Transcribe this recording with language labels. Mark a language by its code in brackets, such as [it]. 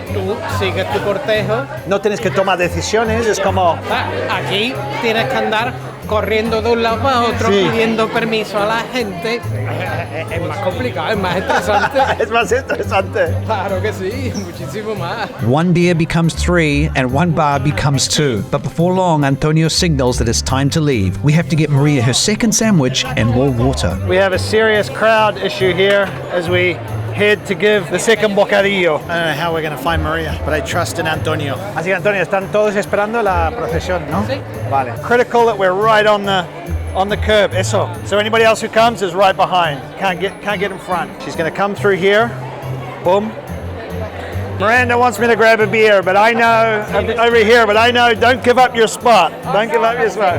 [es] Tú sigues tu cortejo. No tienes que tomar decisiones, es como... Aquí tienes que andar corriendo de un lado a otro, sí, pidiendo permiso a la gente. Es más complicado, es más estresante. Es más estresante. Claro que sí, muchísimo más. [en] 1 beer becomes 3 and 1 bar becomes 2. But before long, Antonio signals that it's time to leave. We have to get Maria her second sandwich and more water. We have a serious crowd issue here as we head to give the second bocadillo. I don't know how we're going to find Maria, but I trust in Antonio. [es] Así que Antonio, están todos esperando la procesión, ¿no? Sí. Vale. [en] Critical that we're right on the curb. [es] Eso. [en] So anybody else who comes is right behind. Can't get in front. She's going to come through here. Boom. Miranda wants me to grab a beer, but I know over here. But I know, don't give up your spot. Don't give up your spot.